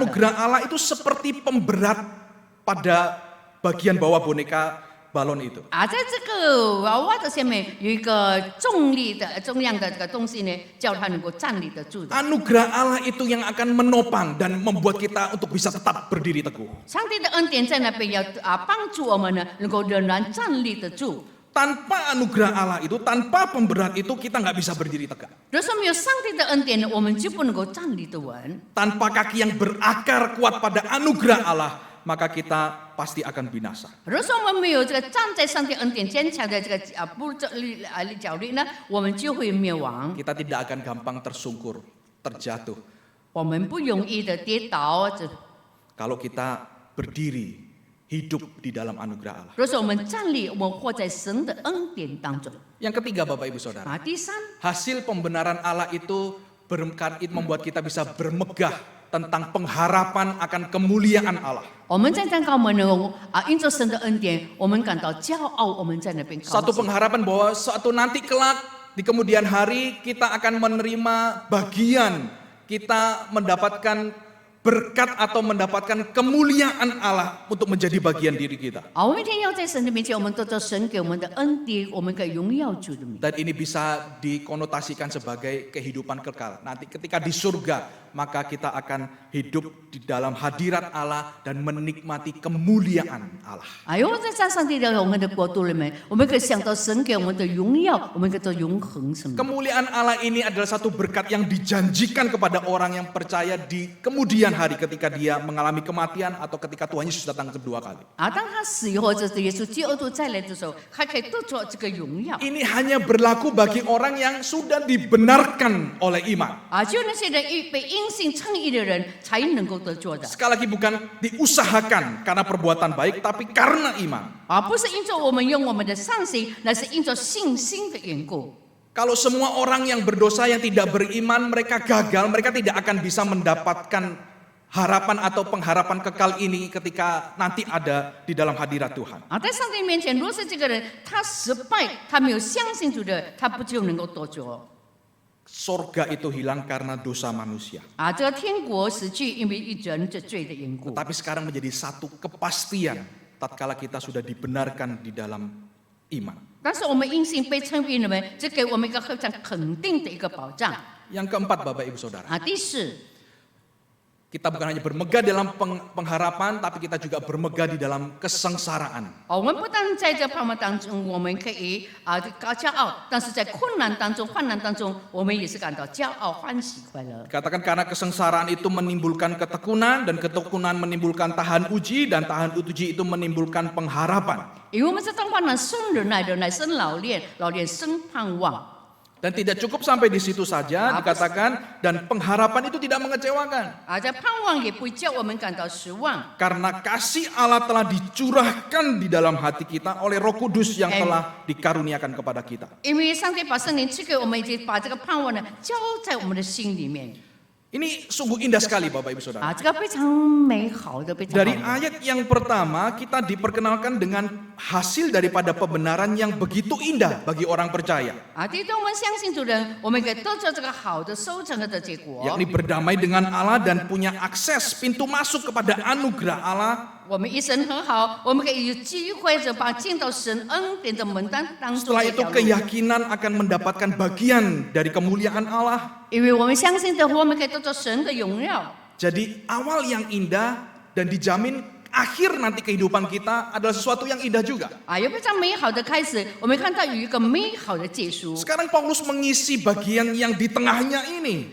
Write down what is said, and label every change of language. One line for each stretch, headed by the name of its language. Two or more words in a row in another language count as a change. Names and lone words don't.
Indonesian: Anugerah Allah itu seperti pemberat pada bagian bawah boneka balon itu.
Chinese: 在这个娃娃的下面有一个重量的这个东西呢，叫它能够站立得住的。
Indonesian: Anugerah Allah itu yang akan menopang dan membuat kita untuk bisa tetap berdiri teguh.
Chinese: 上帝的恩典在那边要帮助我们呢，能够仍然站立得住。
Indonesian: Tanpa anugerah Allah itu, tanpa pemberat itu kita nggak bisa berdiri tegak.
Chinese: 如果说没有上帝的恩典呢，我们就不能够站立得稳。
Indonesian: Tanpa kaki yang berakar kuat pada anugerah Allah, maka kita pasti akan binasa.
Chinese: 如果说我们没有这个站在上帝恩典坚强的这个脚力呢，我们就会灭亡。
Indonesian: Kita tidak akan gampang tersungkur, terjatuh.
Chinese: 我们不容易的跌倒。
Indonesian: Kalau kita berdiri, hidup di dalam anugerah Allah.
Chinese: 如果说我们站立，我们活在神的恩典当中。
Indonesian: Yang ketiga Bapak Ibu Saudara,
Chinese: 第三，
Indonesian: hasil pembenaran Allah itu membuat kita bisa bermegah tentang pengharapan akan kemuliaan Allah.
Chinese: 我们在祷告我们呢因着神的恩典，我们感到骄傲，我们在那边高 Satu 兴。
Indonesian: pengharapan bahwa suatu nanti kelak di kemudian hari kita akan menerima bagian, kita mendapatkan berkat atau mendapatkan kemuliaan Allah untuk menjadi bagian diri kita.
Chinese: 我们一天要在神的面前，我们得到神给我们的恩典，我们可以荣耀主的名。
Indonesian: Dan ini bisa dikonotasikan sebagai kehidupan kekal. Nanti ketika di surga, maka kita akan hidup di dalam hadirat Allah dan menikmati kemuliaan Allah.
Chinese: 因为在上帝的我们的国度里面，我们可以想到神给我们的荣耀，我们可以做永恒生命。
Indonesian: Kemuliaan Allah ini adalah satu berkat yang dijanjikan kepada orang yang percaya di kemudian hari ketika dia mengalami kematian atau ketika Tuhan Yesus datang kedua kali.
Chinese: 当他死以后，这是耶稣基督再来的时候，还可以得着这个荣耀。
Indonesian: Ini hanya berlaku bagi orang yang sudah dibenarkan oleh iman.
Chinese: 只有那些人被因信称义的人才能够得着的，
Indonesian: Sekali lagi bukan diusahakan karena perbuatan baik, tapi karena iman.
Chinese: 不是因着我们用我们的善行，乃是因着信心的缘故。
Indonesian: Kalau semua orang yang berdosa yang tidak beriman, mereka gagal, mereka tidak akan bisa mendapatkan harapan atau pengharapan kekal ini ketika nanti ada di dalam hadirat Tuhan.
Chinese: 在上帝面前，若是这个人他失败，他没有相信主的，他不就能够得着？
Indonesian: Sorga itu hilang karena dosa manusia.
Chinese: 这个天国失去，因为一人的罪的缘故。
Indonesian: Tapi sekarang menjadi satu kepastian tatkala kita sudah dibenarkan di dalam iman.
Chinese: 但是我们因信被称义了没？这给我们一个非常肯定的一个保障。
Indonesian: Yang keempat Bapak Ibu Saudara,
Chinese: 第四，
Indonesian: kita bukan hanya bermegah dalam pengharapan, tapi kita juga bermegah di dalam kesengsaraan.
Chinese: 我们不但在这盼望当中，我们可以骄傲，但是在困难当中、患难当中，我们也是感到骄傲、欢喜、快乐。
Indonesian: Katakan karena kesengsaraan itu menimbulkan ketekunan, dan ketekunan menimbulkan tahan uji, dan tahan uji itu menimbulkan pengharapan.
Chinese: 因为我们这当患难生忍耐，忍耐生老练，老练生盼望。
Indonesian: Dan tidak cukup sampai di situ saja dikatakan, dan pengharapan itu tidak mengecewakan.
Chinese: 这盼望也不会叫我们感到失望。
Indonesian: Karena kasih Allah telah dicurahkan di dalam hati kita oleh Roh Kudus yang telah dikaruniakan kepada kita.
Chinese: 因为上帝把圣灵赐给我们，已经把这个盼望呢交在我们的心里面。
Indonesian: Ini sungguh indah sekali Bapak Ibu Saudara.
Chinese: 这个非常美好的，非常好 Dari 的。
Indonesian: ayat yang pertama kita diperkenalkan dengan hasil daripada pembenaran yang begitu indah bagi orang percaya.
Chinese: 第一，当我们相信主人，我们可以得着这个好的收成的结果。
Indonesian: Yakni berdamai dengan Allah dan punya akses pintu masuk kepada anugerah Allah.
Chinese: 我们一生很好，我们可以有机会进到神恩典的门当中。
Indonesian: Setelah itu keyakinan akan mendapatkan bagian dari kemuliaan Allah.
Chinese: 因为我们相信的话，我们可以得着神的荣耀。
Indonesian: Jadi awal yang indah dan dijamin akhir nanti kehidupan kita adalah sesuatu yang indah juga.
Chinese: 有非常美好的开始，我们看到有一个美好的结束。
Indonesian: Sekarang Paulus mengisi bagian yang di tengahnya ini.